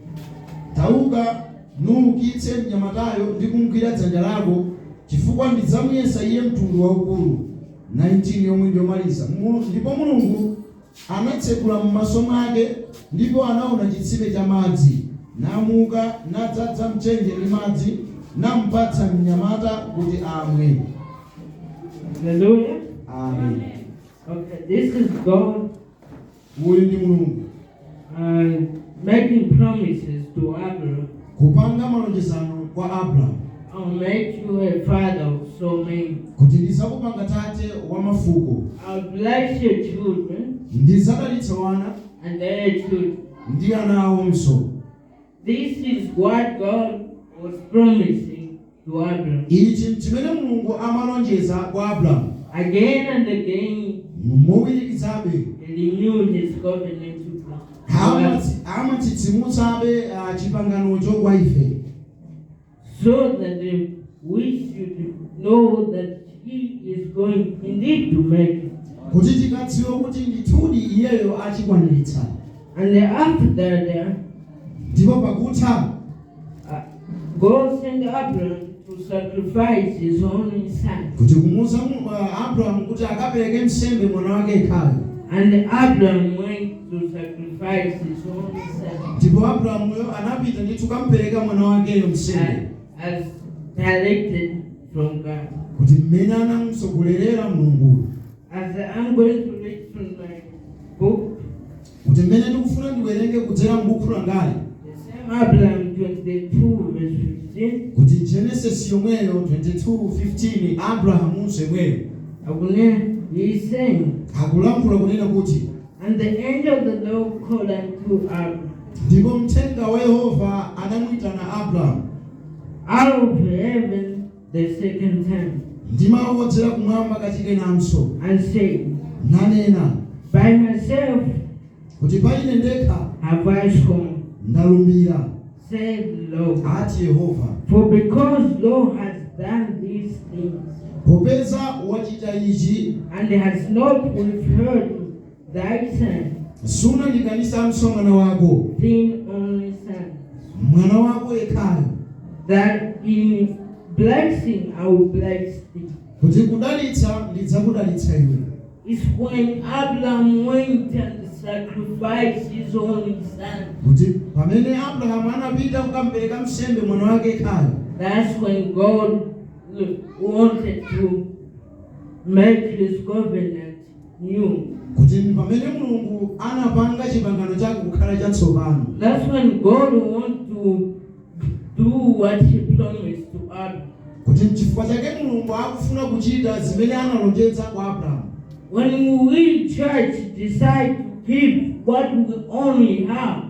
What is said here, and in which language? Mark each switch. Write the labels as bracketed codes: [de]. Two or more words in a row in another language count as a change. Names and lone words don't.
[ny] Tauka nuukitse mnyamatayo ndi kumugwira dzanja lako, chifukwa ndidzamuyesa iye mtundu waukulu. 19 yomwe ndiyomaliza. Ndipo Mulungu anatsekula m'maso mwake, ndipo anaona chitsime cha madzi, namuka nadzadza mchenje ndi madzi, namupatsa mnyamata kuti amwe. Hallelujah. Amen. [en] Okay, this is God [ny] Uyu ndi Mulungu [en] making promises to Abraham. [ny] Kupanga malonjezano kwa Abraham. [en] I'll make you a father of so many. [ny] Kuti ndizakupanga tate wa mafuko. [en] I'll bless your children. [ny] Ndizadalitsa wana [en] and their children. [ny] Ndi ana awonso. [en] This is what God was promising to Abraham. [ny] Ichi chimene Mulungu amalonjeza kwa Abraham. [en] Again and again. [ny] Mowirikizabe. [en] He renewed his covenant to Abraham. [ny] Amatsitsimutsabe chipanganocho kwa ife. [en] So that we should know that he is going indeed to make it. [ny] Kuti tikadziwe kuti ndithudi iyeyo achikwaniritsa. [en] And after that, [ny] ndipo pakutha [en] God sent Abraham to sacrifice his only son. [ny] Kuti kumuza Abraham kuti akapereke nsembe mwana wake yekhayo. [en] And Abraham went to sacrifice his only son. [ny] Ndipo Abraham anapita ndi kukamupereka mwana wakeyo nsembe. [en] As directed from God. [ny] Kuti mmene anamusogolerera Mulungu. [en] As I'm going to read from my book. [ny] Kuti mmene ndikufuna ndiwerenge kudzera m'buku langali. [en] The same Abraham 22 verse 15. [ny] kuti Genesis yomweyo 22:15 Abrahamu semweyo [en] He is saying, [ny] akulankhula kunena kuti [en] and the angel of the Lord called unto Abram [ny] ndipo mthenga wa Yehova anamwitana Abrahamu [en] out of heaven the second time, [ny] ndi mawu odzera kumwamba kachikenanso, [en] and said, [ny] nanena [en] by myself [ny] kuti pa ine ndekha [en] have I sworn, [ny] ndalumbira, [en] said the Lord, [ny] ati Yehova, [en] for because thou hast done these things, [ny] popeza wachita ichi [en] and has not withheld thy son, [ny] sunandikanisa msonkhano wako, [en] thine only son, [ny] mwana wako yekhayo, [en] that in blessing I will bless thee. [ny] kuti kudalitsa ndidzakudalitsa iwe. [en] It's when Abraham went and sacrificed his only son. [ny] Kuti pamene Abrahamu anapita kukampereka msembe mwana wake yekhayo, [en] That's when God wanted to make his covenant new. [ny] kuti pamene Mulungu anapanga chipangano chake kukhala chatsopano. [en] That's when God wanted to do what he promised to Abraham. [ny] Kuti chifukwa chake Mulungu akufuna kuchita zimene analonjeza kwa Abrahamu. [en] When we church decide to give what we only have,